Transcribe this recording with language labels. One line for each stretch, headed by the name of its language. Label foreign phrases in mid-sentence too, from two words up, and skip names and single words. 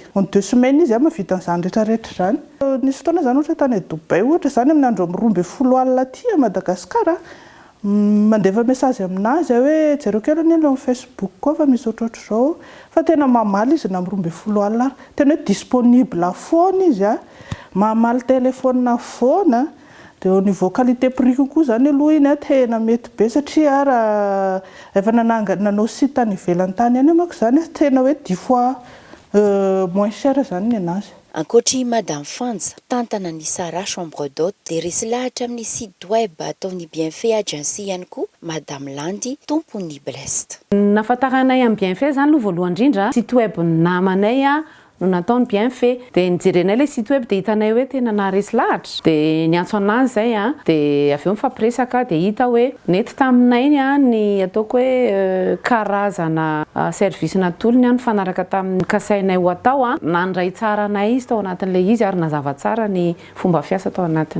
French: En 2 semaines
Malagasy: izy mavita an'izany rehetrarehetra zany. Nisy fotoana zany ohatra tany Dubai ohatra zany amin'ny andro 12 alina aty à Madagasikara, mandefa message aminazy hoe jereo kely ny amin'ny Facebook koa fa misy ohatrohatro zao, fa tena mamaly izy na 12 alina, tena hoe disponible foana izy mamaly téléphone foana. Dia
French: au niveau qualité prix
Malagasy: kokoa zany aloha iny tena mety be satria raha efa nanao site tany ivelany tany any manko zany tena hoe
French: 10 fois moins cher
Malagasy: zany ny anazy. Ankoatry Madame Fanja, tantana ny Sara Chambre d'Hôte, dia resy lahatra amin'ny
French: site web
Malagasy: ataon'ny Bienfait Agency ihany koa Madame Landy, tompon'ny Blest. Nafantaranay amin'ny Bienfait zany aloha voalohany indrindra,
French: site web
Malagasy: namanay no nataony Bienfait, dia nijerenay
French: le site web
Malagasy: dia hitanay hoe tena naharesy lahatra, dia niantso anazy zay dia avy eo mifampiresaka dia hita hoe nety taminay ny ataoko hoe karazana service natolony nifanaraka tamin'ny kasainay ho atao nandray tsara anay izy tao anatin'le izy ary nazava tsara ny fomba fiasa tao anatiny.